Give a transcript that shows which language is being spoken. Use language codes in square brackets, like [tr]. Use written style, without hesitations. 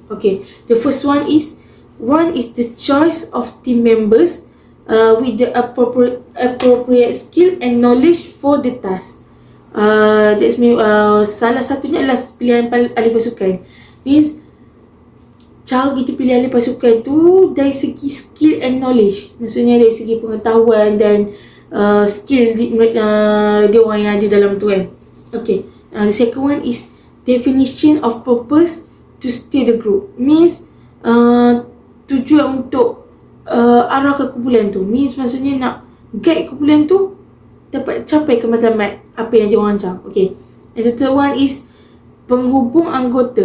[en] Okay, the first one is the choice of team members with the appropriate skill and knowledge for the task. That's mean [ms] salah satunya adalah pilihan ahli pasukan. Means cara kita pilih ahli pasukan tu dari segi [en] skill and knowledge. [ms] Maksudnya dari segi pengetahuan dan skill dia orang yang ada dalam tu kan. [en] Okay, the second one is definition of purpose to steer the group. [ms] Means tujuan untuk arah ke kumpulan tu. Means maksudnya nak guide kumpulan tu dapat capai ke matlamat apa yang dia orang rancang. [en] Okay, and the third one is [ms] penghubung anggota.